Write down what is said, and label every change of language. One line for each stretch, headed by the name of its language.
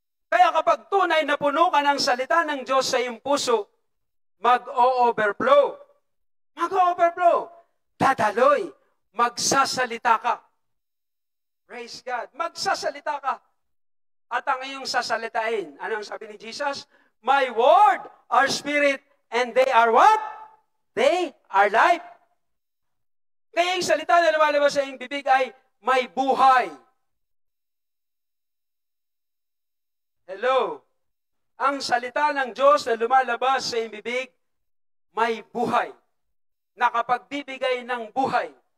Filipino: Kaya kapag tunay na puno ka ng salita ng Diyos sa iyong puso, mag-o-overflow. Mag-o-overflow. Dadaloy. Magsasalita ka.
English: Praise God.
Filipino: Magsasalita ka. At ang iyong sasalitain, ano ang sabi ni Jesus?
English: My word are spirit and they are what? They are life.
Filipino: Kaya yung salita na lumalabas sa iyong bibig ay may buhay. Hello? Ang salita ng Diyos na lumalabas sa iyong bibig, may buhay. Nakapagbibigay ng buhay